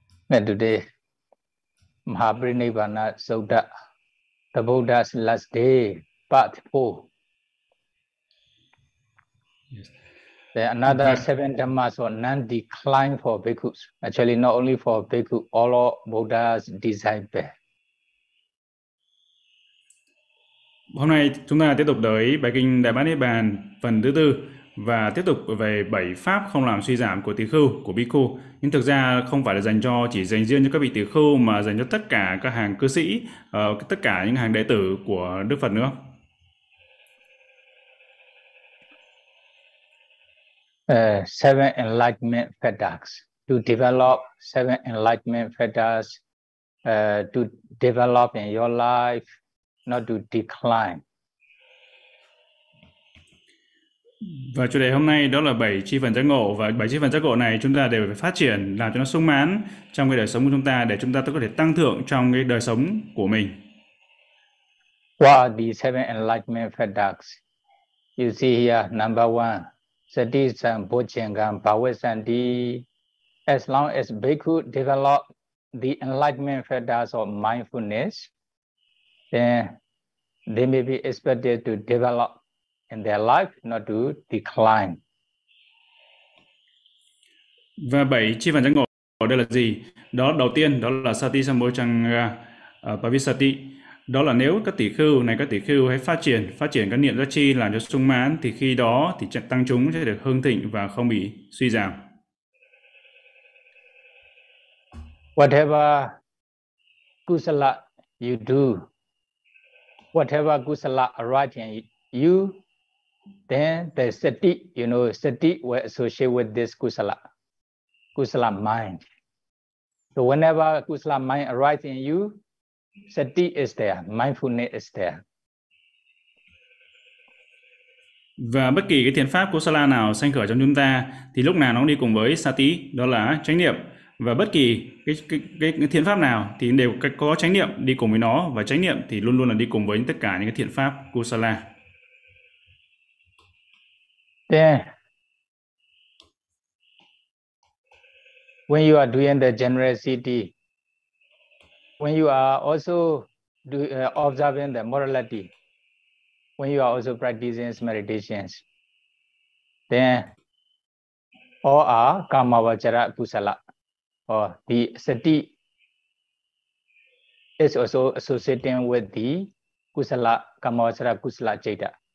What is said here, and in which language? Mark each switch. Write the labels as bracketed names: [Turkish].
[English] And today, Mahaparinibbana Sutta, the Buddha's last day, part 4. Yes. There are another seven dhammas or non-decline for bhikkhus. Actually, not only for bhikkhu, all Buddha's disciples. [Vietnamese] Hôm nay chúng ta tiếp tục tới bài kinh Đại Bát Niết Bàn phần thứ tư và tiếp tục về 7 pháp không làm suy giảm của tỳ khưu của bhikkhu. Nhưng thực ra không phải là dành cho chỉ dành riêng cho các vị tỳ khưu mà dành cho tất cả các hàng cư sĩ, tất cả những hàng đệ tử của Đức Phật nữa. [English] Seven enlightenment fetters to develop seven enlightenment fetters to develop in your life. Not to decline. [Vietnamese] Và chủ đề hôm nay đó là 7 chi phần giác ngộ và 7 chi phần giác ngộ này chúng ta đều phải phát triển làm cho nó sung mãn trong cái đời sống của chúng ta để chúng ta có thể tăng thượng trong cái đời sống của mình. [English] What are the seven enlightenment fetters? You see here, number one, [Pali] sati sam bhujangam bhavasanti. [English] As long as bhikkhu develop the enlightenment fetters of mindfulness, then they may be expected to develop in their life, not to decline. [Vietnamese] Và bảy chi phần giác ngộ đây là gì? Đó đầu tiên đó là [Pali] sati sambojanga pavisati. [Vietnamese] Đó là nếu các tỷ khưu này các tỷ khưu hãy phát triển các niệm giác chi làm cho sung mãn thì khi đó thì tăng chúng sẽ được hưng thịnh và không bị suy giảm. [English] Whatever kusala you do, whatever kusala arise in you, then the sati, you know, sati will associate with this kusala, kusala mind. So whenever kusala mind arise in you, Sati is there, mindfulness is there. [Vietnamese] Và bất kỳ cái thiền pháp của Sala nào sanh khởi trong chúng ta thì lúc nào nó cũng đi cùng với Sati, đó là chánh niệm. Và bất kỳ cái thiền pháp nào thì đều có chánh niệm đi cùng với nó, và chánh niệm thì luôn luôn là đi cùng với tất cả những cái thiền pháp của Sala. [English] Then, when you are doing the generosity, when you are also observing the morality, when you are also practicing meditations, then all are kamavacara kusala, or the sati is also associating with the kusala, kamavacara kusala chaita.